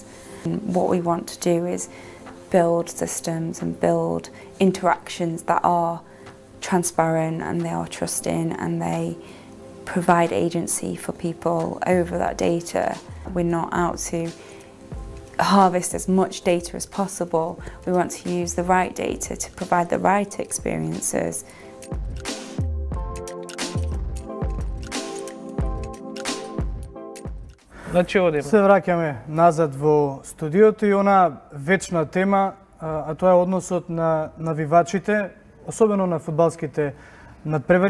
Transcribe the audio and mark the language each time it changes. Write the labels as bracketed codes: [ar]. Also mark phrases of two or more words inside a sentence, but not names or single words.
[en] And what we want to do is build systems and build interactions that are transparent and they are trusting and they provide agency for people over that data. We're not out to harvest as much data as possible. We want to use the right data to provide the right experiences. [mk] Се враќаме назад во студиото и она вечна тема, а тоа е односот на навивачите, особено на фудбалските надпревари.